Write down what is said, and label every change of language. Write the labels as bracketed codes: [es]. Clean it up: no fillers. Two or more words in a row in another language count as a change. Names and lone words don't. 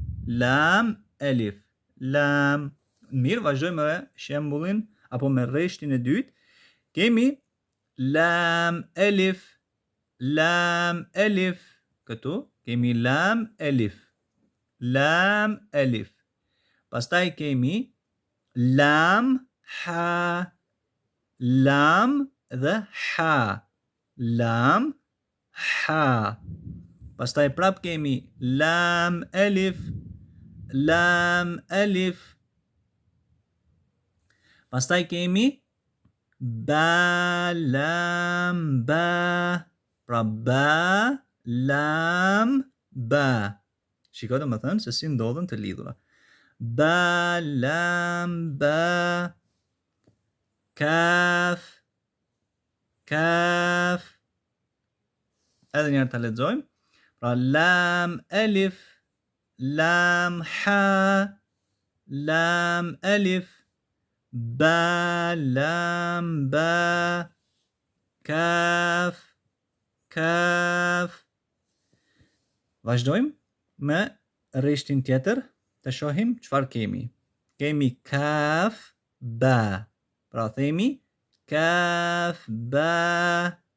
[sq] Mirë, vazhdojmë me shembullin apo me rreshtin e dytë. Kemi lam elif. Këtu kemi lam elif. Pastaj kemi lam ha. Lam dhe ha. Lam ha. Pastaj prap kemi lam elif. Pastaj kemi ba lam ba. Pra ba lam ba. Shiko domethënë se si ndodhen të lidhura. Ba lam ba. Kaf. Edhe njërë të lexojmë. Pra lam elif, lam ha, lam elif, ba lam ba, kaf. Vazhdojmë me rreshtin tjetër, të shohim çfarë kemi. Kemi kaf ba. Pra themi kaf ba.